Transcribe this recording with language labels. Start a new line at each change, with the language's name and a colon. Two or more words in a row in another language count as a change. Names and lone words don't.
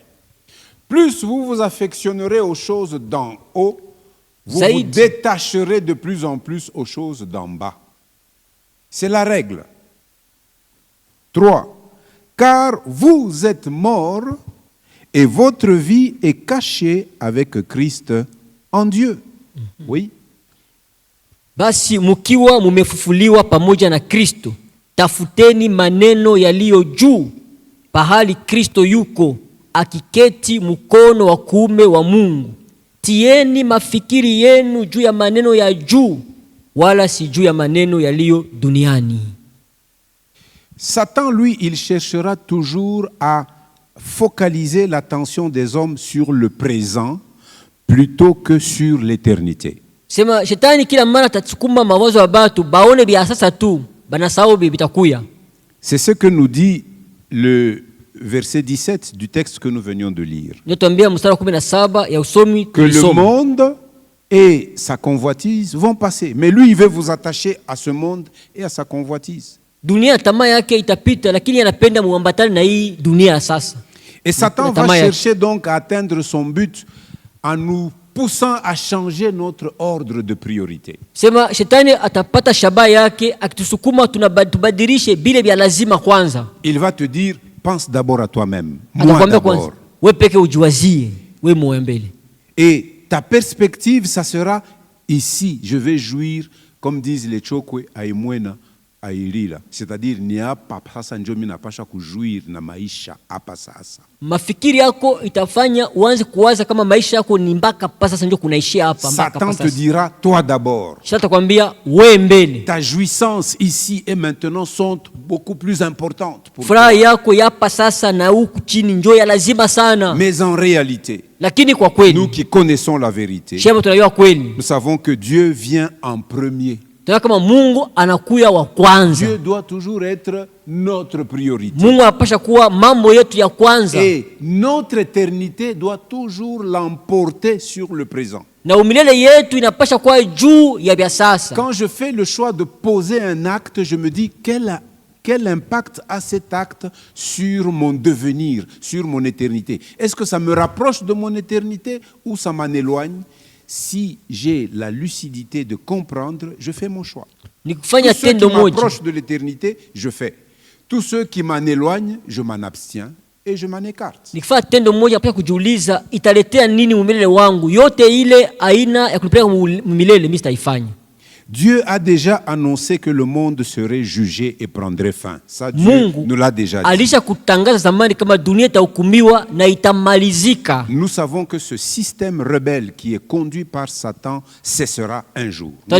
French: Plus vous vous affectionnerez aux choses d'en haut, vous vous détacherez de plus en plus aux choses d'en bas. C'est la règle. 3. Car vous êtes morts et votre vie est cachée avec Christ en Dieu. Oui.
Swahili: Basi mukiwa mumefufuliwa pamoja na Kristo, tafuteni maneno yaliyo juu, pahali Kristo yuko akiketi mkono wa kuume wa Mungu. Tieni mafikiri yenu juu ya maneno ya juu, wala si juu ya maneno yaliyo duniani.
French: Satan, lui, il cherchera toujours à focaliser l'attention des hommes sur le présent plutôt que sur l'éternité.
Swahili: Sema shetani kila mara tatsukuma mawazo ya batu baone bya sasa tu, banasahau bitakuya.
French: C'est ce que nous dit le verset 17 du texte que nous venions de lire. Que le monde et sa convoitise vont passer. Mais lui, il veut vous attacher à ce monde et à sa convoitise.
Swahili: Dunia tamaa yake itapita, lakini anapenda muambatane na hii dunia sasa.
French: Et Satan va chercher donc à atteindre son but en nous poussant à changer notre ordre de priorité.
Swahili: Sema shetani atapata shabaha yake akitusukuma tubadilishe bile vya lazima kwanza.
French: Il va te dire, pense d'abord à toi-même. Moi d'abord.
Swahili: Wewe peke ujiwazie, wewe moyo mbele.
French: Et ta perspective, ça sera ici, je vais jouir, comme disent les Chokwe, à Imwena, à Irila. C'est-à-dire,
Swahili: ni hapa sasa ndio mimi napasha kujouir na maisha hapa sasa. Mafikiri yako itafanya uanze kuwaza kama maisha yako ni mpaka hapa sasa ndio kunaishia hapa mpaka hapa sasa.
French: Satan te dira, toi d'abord.
Swahili: Shetani atakwambia wewe mbele.
French: Ta jouissance ici et maintenant sont beaucoup plus importantes pour
Swahili: furaha yako hapa sasa na huku chini ndio ya lazima sana.
French: Mais en réalité,
Swahili: lakini kwa kweli,
French: nous qui connaissons la vérité, nous savons que Dieu vient en premier.
Swahili: Kama Mungu anakuya wa kwanza.
French: Dieu doit toujours être notre priorité.
Swahili: Mungu anapasha kuwa mambo yetu ya kwanza.
French: Et notre éternité doit toujours l'emporter sur le présent.
Swahili: Na umilele yetu inapasha kuwa juu ya vya sasa.
French: Quand je fais le choix de poser un acte, je me dis quel impact a cet acte sur mon devenir, sur mon éternité? Est-ce que ça me rapproche de mon éternité ou ça m'en éloigne? Si j'ai la lucidité de comprendre, je fais mon choix. Tous ceux qui m'approchent de l'éternité, je fais. Tous ceux qui m'en éloignent, je m'en abstiens et je m'en écarte.
Swahili: Nikifanya tendo moja pia kujiuliza italetea nini umilele wangu? Yote ile aina ya kunipeleka umilele mimi sitaifanya.
French: Dieu a déjà annoncé que le monde serait jugé et prendrait fin. Ça, Dieu nous l'a déjà dit. Nous savons que ce système rebelle qui est conduit par Satan cessera un jour.